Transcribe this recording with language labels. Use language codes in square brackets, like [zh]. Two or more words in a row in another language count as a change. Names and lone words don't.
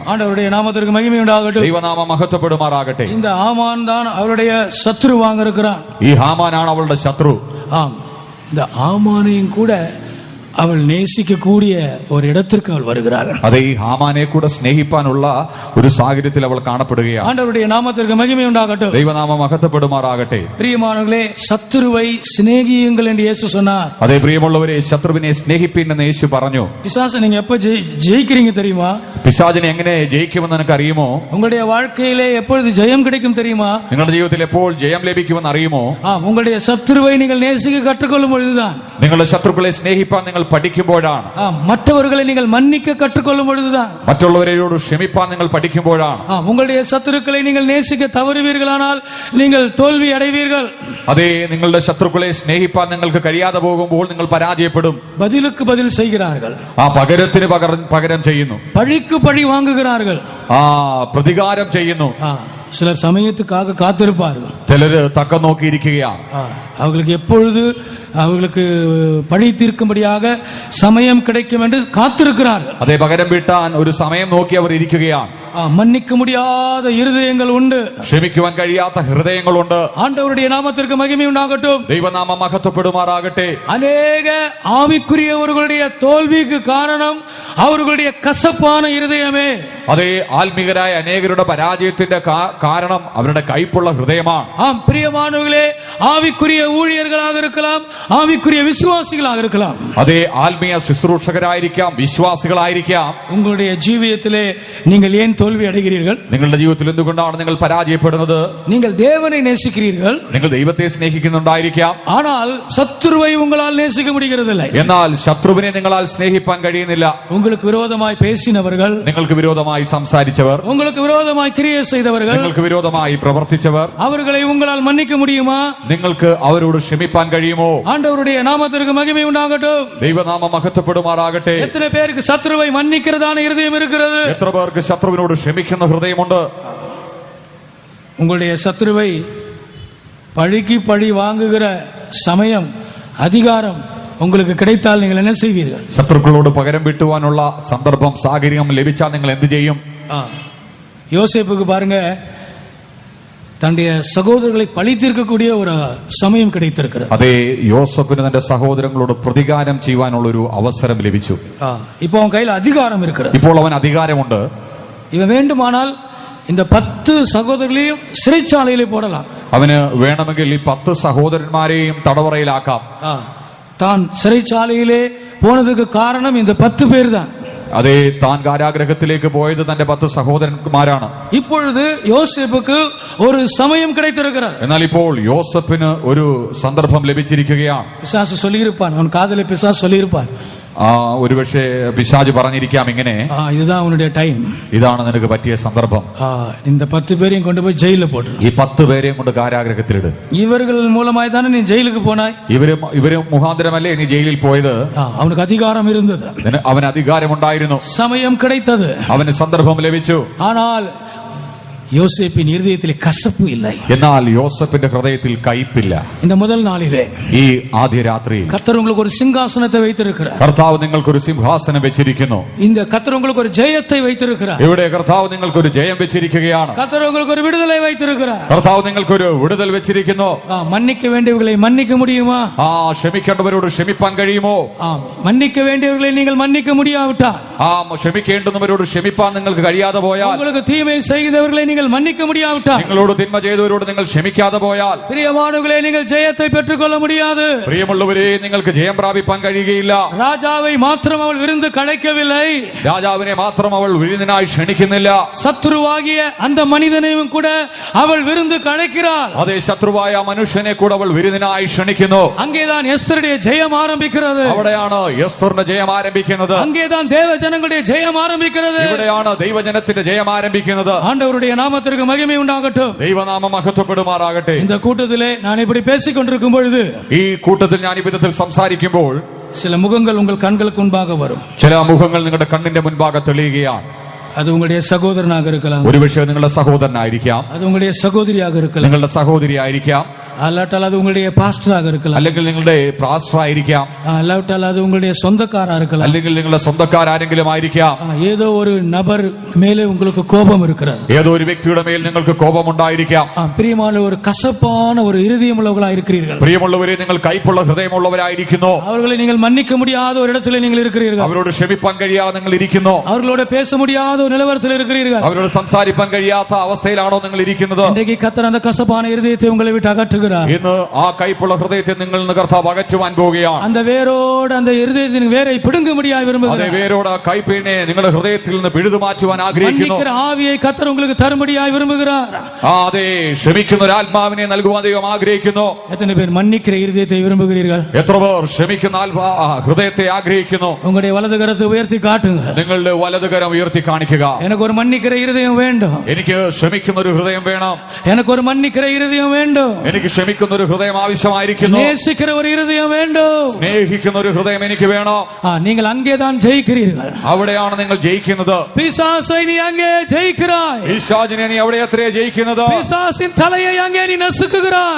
[ta] ஆண்டவருடைய நாமத்திற்கு மகிமை உண்டாகட்டும். [ml] ദൈവനാമം മഹത്വപ്പെടുമാറാകട്ടെ. [ta] இந்த ஆமான் தான் அவளுடைய சத்ருவாக இருக்கிறான். [ml] ഈ ഹാമാനാണ് അവളുടെ ശത്രു. [ta] இந்த ஆமானையும் கூட அவள் நேசிக்கக்கூடிய ஒரு இடத்திற்கு அவள் வருகிறாள். [ml] അതെ, ഈ ഹാമാനെ കൂടെ സ്നേഹിപ്പാനുള്ള ഒരു സാഹചര്യത്തിൽ അവൾ കാണപ്പെടുകയാണ്. [ta] ஆண்டவருடைய நாமத்திற்கு மகிமை உண்டாகட்டும். [ml] ദൈവനാമം മഹത്വപ്പെടുമാറാകട്ടെ. [ta] பிரியமானவர்களே, சத்துருவை சிநேகியுங்கள் என்று இயேசு சொன்னார். [ml] അതെ പ്രിയമുള്ളവരെ, ശത്രുവിനെ സ്നേഹിപ്പിൻ എന്ന് യേശു പറഞ്ഞു. [ta] பிசாசை நீங்க எப்ப ஜெயிக்கிறீங்க தெரியுமா? [ml] പിശാചിനെ എങ്ങനെ ജയിക്കുമെന്ന് നിനക്ക് അറിയുമോ? [ta] உங்களுடைய வாழ்க்கையிலே எப்பொழுது ஜெயம் கிடைக்கும் தெரியுமா? [ml] നിങ്ങളുടെ ജീവിതത്തിൽ എപ്പോൾ ജയം ലഭിക്കുമെന്ന് അറിയുമോ? [ta] உங்களுடைய சத்துருவை நீங்கள் நேசிக்க கற்றுக்கொள்ளும் பொழுதுதான். [ml] നിങ്ങളുടെ ശത്രുക്കളെ സ്നേഹിപ്പാൻ നിങ്ങൾ പഠിക്കുമ്പോഴാണ്. [ta] மற்றவர்களை நீங்கள் மன்னிக்க கற்றுக்கொள்ளும் பொழுதுதான். [ml] മറ്റുള്ളവരോട് ക്ഷമിപ്പാൻ നിങ്ങൾ പഠിക്കുമ്പോഴാണ്. [ta] உங்களுடைய சத்துருக்களை நீங்கள் நேசிக்க தவறுவீர்களானால் நீங்கள் தோல்வி அடைவீர்கள். [ml] അതെ, നിങ്ങളുടെ ശത്രുക്കളെ സ്നേഹിപ്പാൻ നിങ്ങൾക്ക് കഴിയാതെ പോകുമ്പോൾ നിങ്ങൾ പരാജയപ്പെടും. [ta] பதிலுக்கு பதில் செய்கிறார்கள். [ml] പകരത്തിന് പകരം ചെയ്യുന്നു. [ta] பழிக்கு பழி வாங்குகிறார்கள். [ml] പ്രതികാരം ചെയ്യുന്നു. [ta] சிலர் சமயத்துக்காக காத்திருப்பார்கள். [ml] ചിലര് തക്കം നോക്കിയിരിക്കുകയാണ്. [ta] அவர்களுக்கு எப்பொழுது அவர்களுக்கு பழி தீர்க்கும்படியாக சமயம் கிடைக்கும் என்று காத்திருக்கிறார்கள். [ml] അതേ, പകരം വീട്ടാൻ ഒരു സമയം നോക്കി അവർ ഇരിക്കുകയാണ്. [ta] மன்னிக்க முடியாத இருதயங்கள் உண்டு, [ml] ക്ഷമിക്കുവാൻ കഴിയാത്ത ഹൃദയങ്ങളുണ്ട്. [ta] ஆண்டவருடைய நாமத்திற்கு மகிமை உண்டாகட்டும். [ml] ദൈവനാമം മഹത്വപ്പെടുമാറാകട്ടെ. [ta] அநேக ஆவிக்குரியவர்களுடைய தோல்விக்கு காரணம் அவர்களுடைய கசப்பான இருதயமே. [ml] അതേ, ആത്മീകരായ അനേകരുടെ പരാജയത്തിന്റെ കാരണം അവരുടെ കയ്പുള്ള ഹൃദയമാണ്. [ta] பிரியமானவர்களே, ஆவிக்குரிய ஊழியர்களாக இருக்கலாம், ஆவிக்குரிய விசுவாசிகளாக இருக்கலாம். [ml] അതേ, ആത്മീയ ശുശ്രൂഷകരായിരിക്കാം, വിശ്വാസികളായിരിക്കാം. [ta] உங்களுடைய ஜீவியத்திலே நீங்கள் ஏன் தோல்வி அடைகிறீர்கள்? [ml] നിങ്ങളുടെ ജീവിതത്തിൽ എന്തുകൊണ്ടാണ് നിങ്ങൾ പരാജയപ്പെടുന്നത്? [ta] நீங்கள் தேவனை நேசிக்கிறீர்கள், [ml] നിങ്ങൾ ദൈവത്തെ സ്നേഹിക്കുന്നുണ്ടായിരിക്കാം. [ta] ஆனால் சத்துருவை உங்களால் நேசிக்க முடிகிறதில்லை. [ml] എന്നാൽ ശത്രുവിനെ നിങ്ങളാൽ സ്നേഹിപ്പാൻ കഴിയുന്നില്ല. [ta] உங்களுக்கு விரோதமாய் பேசினவர்கள், [ml] നിങ്ങൾക്ക് വിരോധമായി സംസാരിച്ചവർ, [ta] உங்களுக்கு விரோதமாய் கிரியை செய்தவர்கள், [ml] നിങ്ങൾക്ക് വിരോധമായി പ്രവർത്തിച്ചവർ, [ta] அவர்களை உங்களால் மன்னிக்க முடியுமா? [ml] നിങ്ങൾക്ക് അവരോട് ക്ഷമിപ്പാൻ കഴിയുമോ? [ta] ஆண்டவருடைய நாமத்திற்கு மகிமை உண்டாகட்டும். [ml] ദൈവനാമം മഹത്വപ്പെടുമാറാകട്ടെ. [ta] எத்தனை பேருக்கு சத்துருவை மன்னிக்கிறதான இருதயம் இருக்கிறது? [ml] എത്ര പേർക്ക് ശത്രുവിനോട് ക്ഷമിക്കുന്ന ഹൃദയമുണ്ട്? [ta] உங்களுடைய சத்துருவை பழிக்கு பழி வாங்குகிற சமயம், அதிகாரம் உங்களுக்கு கிடைத்தால் நீங்கள் என்ன செய்வீர்கள்? [ml] ശത്രുക്കളോട് പകരം വീട്ടുവാനുള്ള സന്ദർഭം, സാഹചര്യം ലഭിച്ചാൽ നിങ്ങൾ എന്ത് ചെയ്യും? [ta] யோசேப்புக்கு பாருங்க, தன்னுடைய சகோதரர்களை பழி தீர்க்கக்கூடிய ஒரு சமயம் கிடைத்திருக்கிறது. [ml] അതേ, യോസേപ്പിന് തന്റെ സഹോദരങ്ങളോട് പ്രതികാരം ചെയ്യുവാനുള്ള ഒരു അവസരം ലഭിച്ചു. [ta] இப்போ அவன் கையில் அதிகாரம் இருக்கிறது. [ml] ഇപ്പോൾ അവൻ അധികാരമുണ്ട്. [ta] இவன் வேண்டுமானால் இந்த 10 சகோதரர்களையும் சிறைச்சாலையிலே போடலாம். [ml] അവന് വേണമെങ്കിൽ ഈ 10 സഹോദരന്മാരെയും തടവറയിലാക്കാം. [ta] தான் சிறைச்சாலையிலே போனதுக்கு காரணம் இந்த 10 பேர் தான். [ml] അതേ, താൻ കാരാഗ്രഹത്തിലേക്ക് പോയത് തന്റെ 10 സഹോദരന്മാരാണ്. [ta] இப்பொழுது யோசேப்புக்கு ஒரு சமயம் கிடைத்திருக்கிறது. [ml] എന്നാൽ ഇപ്പോൾ യോസേപ്പിന് ഒരു സന്ദർഭം ലഭിച്ചിരിക്കുകയാണ്. [ta] பிசாசு சொல்லியிருப்பான், அவன் காதலை பிசாசு சொல்லியிருப்பான், [ml] ഒരുപക്ഷെ പിശാച് പറഞ്ഞിരിക്കാം ഇങ്ങനെ, [ta] இதுதான் உன்னுடைய டைம், [ml] ഇതാണ് നിനക്ക് പറ്റിയ സന്ദർഭം. [ta] இந்த 10 பேரையும் கொண்டு போய் ஜெயில போட்டு, [ml] ഈ 10 പേരെയും കൊണ്ട് കാരാഗ്രഹത്തിലിട്. [ta] இவர்கள் மூலமாய் தானே நீ ஜெயிலுக்கு போனாய். [ml] ഇവരും മുഖാന്തരമല്ലേ നീ ജയിലിൽ പോയത്. [ta] அவனுக்கு அதிகாரம் இருந்தது, [ml] അവന് അധികാരമുണ്ടായിരുന്നു, [ta] சமயம் கிடைத்தது, [ml] അവന് സന്ദർഭം ലഭിച്ചു. [ta] ஆனால் யோசேப்பின் இருதயத்திலே கசப்பு இல்லை. [ml] എന്നാൽ യോസേപ്പിന്റെ ഹൃദയത്തിൽ കയ്പില്ല. [ta] இந்த முதல் நாளிலே, [ml] ഈ ആദ്യ രാത്രി [ta] கர்த்தர் உங்களுக்கு ஒரு சிங்காசனத்தை வைத்திருக்கிறார். [ml] കർത്താവ് നിങ്ങൾക്കൊരു സിംഹാസനം വെച്ചിരിക്കുന്നു. [ta] இந்த கர்த்தர் உங்களுக்கு ஒரு ஜெயத்தை வைத்திருக்கிறார். [ml] ഇവിടെ കർത്താവ് നിങ്ങൾക്കൊരു ജയം വെച്ചിരിക്കുകയാണ്. [ta] கர்த்தர் உங்களுக்கு ஒரு விடுதலை வைத்திருக்கிறார். [ml] കർത്താവ് നിങ്ങൾക്കൊരു വിടുതൽ വെച്ചിരിക്കുന്നു. [ta] மன்னிக்க வேண்டியவர்களை மன்னிக்க முடியுமா? [ml] ക്ഷമിക്കേണ്ടവരോട് ക്ഷമിപ്പാൻ കഴിയുമോ? [ta] மன்னிக்க வேண்டியவர்களை நீங்கள் மன்னிக்க முடியாவிட்டால், [ml] ക്ഷമിക്കേണ്ടുന്നവരോട് ക്ഷമിപ്പാൻ നിങ്ങൾക്ക് കഴിയാതെ പോയാൽ, [ta] உங்களுக்கு தீமை செய்தவர்களை நீங்கள் மன்னிக்க முடியாவிட்டால், [ml] നിങ്ങളോട് തിന്മ ചെയ്തവരോട് നിങ്ങൾ ക്ഷമിക്കാതെ പോയാൽ, [ta] பிரியமானவர்களே நீங்கள் ஜெயத்தை பெற்றுக்கொள்ள முடியாது. [ml] പ്രിയമുള്ളവരെ നിങ്ങൾക്ക് ജയം പ്രാപിപ്പാൻ കഴിയുകയില്ല. [ta] ராஜாவை மாத்திரம் அவள் விருந்து கழைக்கவில்லை, [ml] രാജാവിനെ മാത്രം അവൾ വിരുന്നിനായി ക്ഷണിക്കുന്നില്ല, [ta] சத்ருவாகிய அந்த மனிதனையும் கூட அவள் விருந்து கழைக்கிறாள். [ml] അതേ ശത്രുവായ മനുഷ്യനെ കൂടെ അവൾ വിരുന്നിനായി ക്ഷണിക്കുന്നു. [ta] அங்கேதான் எஸ்தருடைய ஜெயம் ஆரம்பிக்கிறது. [ml] അവിടെയാണ് എസ്തറിന്റെ ജയം ആരംഭിക്കുന്നത്. [ta] அங்கேதான் தேவ ஜனங்களுடைய ஜெயம் ஆரம்பிக்கிறது. [ml] ഇവിടെയാണ് ദൈവജനത്തിന്റെ ജയം ആരംഭിക്കുന്നത്. [ta] ஆண்டவருடைய நாமத்திற்கு மகிமை உண்டாகட்டும். [ml] ദൈവനാമം മഹത്വപ്പെടുമാറാകട്ടെ. [ta] இந்த கூட்டத்திலே நான் இப்படி பேசிக் கொண்டிருக்கும் பொழுது, [ml] ഈ കൂട്ടത്തിൽ ഞാൻ ഈ വിധത്തിൽ സംസാരിക്കുമ്പോൾ [ta] சில முகங்கள் உங்கள் கண்களுக்கு முன்பாக வரும். [ml] ചില മുഖങ്ങൾ നിങ്ങളുടെ കണ്ണിന്റെ മുൻപാകെ തെളിയുകയാണ്. [ta] அது உங்களுடைய சகோதரனாக இருக்கலாம், [ml] ഒരുപക്ഷെ നിങ്ങളുടെ സഹോദരനായിരിക്കാം, [ta] அது உங்களுடைய சகோதரியாக இருக்கலாம், [ml] നിങ്ങളുടെ സഹോദരിയായിരിക്കാം, [ta] அல்லாட்டால் அது உங்களுடைய பாஸ்டராக இருக்கலாம், [ml] അല്ലെങ്കിൽ നിങ്ങളുടെ പാസ്റ്റർ ആയിരിക്കാം, [ta] அல்லாவிட்டால் அது உங்களுடைய சொந்தக்காரா இருக்கலாம், [ml] അല്ലെങ്കിൽ നിങ്ങളുടെ സ്വന്തക്കാരെങ്കിലും ആയിരിക്കാം. [ta] ஏதோ ஒரு நபர் மேலே உங்களுக்கு கோபம் இருக்கிறது, [ml] ഏതോ ഒരു വ്യക്തിയുടെ മേൽ നിങ്ങൾക്ക് കോപമുണ്ടായിരിക്കാം. [ta] பிரியமான ஒரு கசப்பான ஒரு இருதயம் உள்ளவர்களா இருக்கிறீர்கள். [ml] പ്രിയമുള്ളവരെ, നിങ്ങൾ കൈപ്പുള്ള ഹൃദയമുള്ളവരായിരിക്കുന്നു. [ta] அவர்களை நீங்கள் மன்னிக்க முடியாத ஒரு இடத்துல நீங்கள் இருக்கிறீர்கள். [ml] അവരോട് ക്ഷമിപ്പാൻ കഴിയാതെ നിങ്ങൾ ഇരിക്കുന്നു. [ta] அவர்களோட பேச முடியாத ஒரு நிலவரத்தில் இருக்கிறீர்கள். [ml] അവരോട് സംസാരിപ്പാൻ കഴിയാത്ത അവസ്ഥയിലാണോ നിങ്ങൾ ഇരിക്കുന്നത്? [ta] இன்றைக்கு கர்த்தர் அந்த கசப்பான இருதயத்தை உங்களை விட்டு அகற்றுகிறார். [ml] ഇന്ന് ആ കൈപ്പുള്ള ഹൃദയത്തെ നിങ്ങൾ കർത്താവ് അകറ്റുവാൻ പോവുകയാണ്. [ta] அந்த വേരോട് அந்த இருதயத்தின் வேரை பிடுங்க முடியாது விரும்புகிறார். [ml] അതേ വേരോട് ആ കൈപ്പിനെ നിങ്ങളുടെ ഹൃദയത്തിൽ നിന്ന് പിഴുതു മാറ്റുവാൻ ആഗ്രഹിക്കുന്നു. [ta] மன்னிக்கிற ஆவியை கர்த்தர் உங்களுக்கு தரும்படியாய் விரும்புகிறார். [ml] അതെ, ക്ഷമിക്കുന്ന ഒരു ആത്മാവിനെ നൽകുവാൻ ദൈവം ആഗ്രഹിക്കുന്നു. [ta] எத்தனை பேர் மன்னிக்கிற இருதயத்தை விரும்புகிறீர்கள்? [ml] എത്ര പേർ ക്ഷമിക്കുന്ന ഹൃദയത്തെ ആഗ്രഹിക്കുന്നു? [ta] உங்களுடைய வலது கரத்தை உயர்த்தி காட்டுங்க. [ml] നിങ്ങളുടെ വലതുകരം ഉയർത്തി കാണിക്കുക. [ta] எனக்கு ஒரு மன்னிக்கிற இருதயம் வேண்டும். [ml] എനിക്ക് ക്ഷമിക്കുന്ന ഒരു ഹൃദയം വേണം. [ta] எனக்கு ஒரு மன்னிக்கிற இருதயம் வேண்டும். [ml] എനിക്ക് ക്ഷമിക്കുന്ന ഒരു ഹൃദയം ആവശ്യമായിരിക്കുന്നു. [ta] நேசிக்கிற ஒரு இருதயம் வேண்டும். [ml] സ്നേഹിക്കുന്ന ഒരു ഹൃദയം എനിക്ക് വേണം. [ta] நீங்கள் அங்கேதான் ஜெயிக்கிறீர்கள். [ml] അവിടെയാണ് നിങ്ങൾ ജയിക്കുന്നത്. [ta] பிசாசை நீ அங்கே ஜெயிக்கிறாய். [ml] പിശാചിനെ നീ അവിടെ എത്രയാ ജയിക്കുന്നത്? [ta] பிசாசின் தலையை அங்கே நீ நசுக்குகிறாய்.